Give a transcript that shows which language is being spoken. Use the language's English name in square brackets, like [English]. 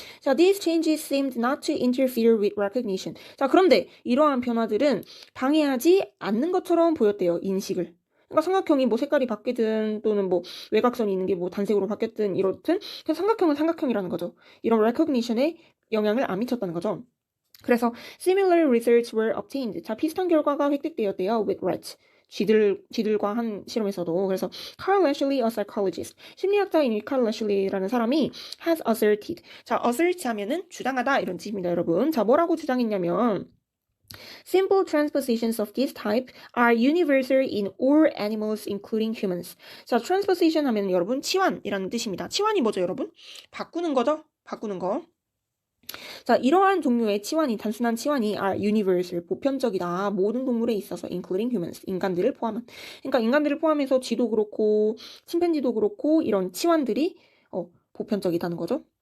[English] 자, these changes seemed not to interfere with recognition. [Korean] 자, 그런데 이러한 변화들은 방해하지 않는 것처럼 보였대요, 인식을. 그러니까 삼각형이 뭐 색깔이 바뀌든 또는 뭐 외곽선이 있는 게 뭐 단색으로 바뀌었든 이렇든 그냥 삼각형은 삼각형이라는 거죠. 이런 recognition에 영향을 안 미쳤다는 거죠. [English] 그래서 similar results were obtained. [Korean] 자, 비슷한 결과가 획득되었대요. [English] with rats. [Korean] 쥐들과 한 실험에서도. 그래서 Carl Lashley, [English] a psychologist. [Korean] 심리학자인 Carl Lashley라는 사람이 [English] has asserted. [Korean] 자, assert 하면은 주장하다 이런 뜻입니다, 여러분. 자, 뭐라고 주장했냐면 [English] Simple transpositions of this type are universal in all animals, including humans. [Korean] 자, transposition 하면 여러분 치환이라는 뜻입니다. 치환이 뭐죠, 여러분? 바꾸는 거죠? 바꾸는 거. 자, 이러한 종류의 단순한 치환이 [English] are universal, [Korean] 보편적이다. 모든 동물에 있어서 [English] including humans, [Korean] 인간들을 포함한. 그러니까 인간들을 포함해서 쥐도 그렇고 침팬지도 그렇고 이런 치환들이 보편적이다는 거죠.